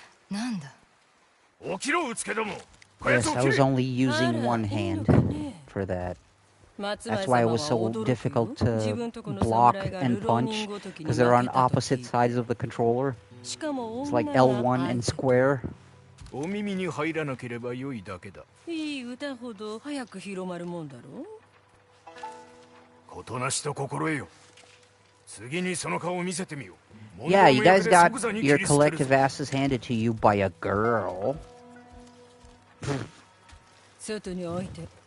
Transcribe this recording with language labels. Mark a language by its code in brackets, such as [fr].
[ja] なんだ。起きろ、うつけども。 [en] Yes, I was only using one hand for that. That's why it was so difficult to block and punch, because they're on opposite sides of the controller. It's like L1 and square. [ja] お耳に入らなければ良いだけだ。いい歌ほど早く広まるもんだろう。ことなしと心得よ。次にその顔を見せてみよう。 [en] Yeah, you guys got your collective asses handed to you by a girl. [ja] 外に置いて。